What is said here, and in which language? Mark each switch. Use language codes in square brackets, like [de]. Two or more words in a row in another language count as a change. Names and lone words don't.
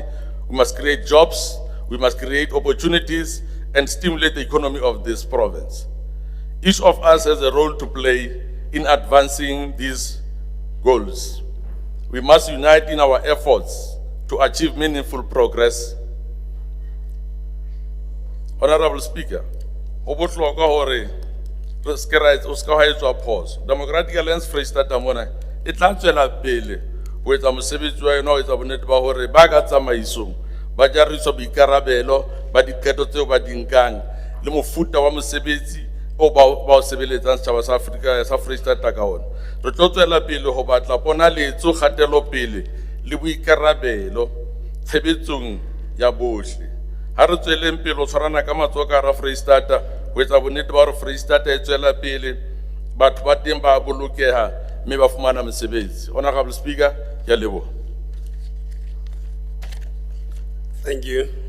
[en] We must create jobs, we must create opportunities and stimulate the economy of this province. Each of us has a role to play in advancing these goals. We must unite in our efforts to achieve meaningful progress. Honorable Speaker, [st] ho bohlokwa hore re ska ra o ska ha etswa phoso. Democratic Alliance Freestata mona e tla tswela pele ho etsa mosebetsi wa yona ho etsa bonnete ba hore ba ka tsamaisong ba jariswa boikarabelo ba diqeto tseo ba di nkang le mofuta wa mosebetsi o ba o sebeletsang setjhaba sa Afrika sa Freestata ka ona. Re tlo tswela pele ho batla ponaletso kgatelo pele le boikarabelo tshebetsong ya bohle. Ha re tsweleng pele o tshwarana ka matsoho ka ra Freestata ho etsa bonnete ba hore Freestata e tswela pele batho ba teng ba bolokeha mme ba fumana mosebetsi. [en] Honorable Speaker, [st] ke a leboha. [en] Thank you.